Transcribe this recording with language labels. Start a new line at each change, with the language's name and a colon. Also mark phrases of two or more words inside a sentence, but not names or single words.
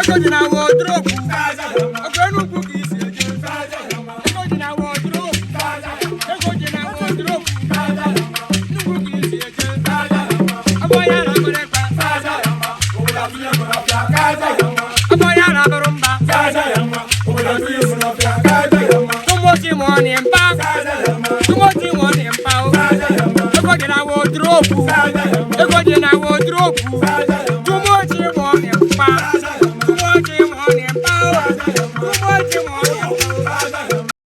Igbo: Ego dị na wọdropu. Saja ya mma. Oke n'ugwu ka isi eje. Saja ya mma. Ego dị na wọdropu. Saja ya mma. Ego dị na wọdropu. Saja ya mma. Nnukwu ka isi eje. Saja ya mma. Ọ bụ ya na akpịrịkpa. Saja ya mma. Obodo Ọkọ ya na-abụrụ mba.
English: Too much money in bank. Too much money in power.
Igbo: Ego dị na wardrobe. Ego dị na wardrobe.
English: Too much money in bank. Too much money in power. Too much money in power.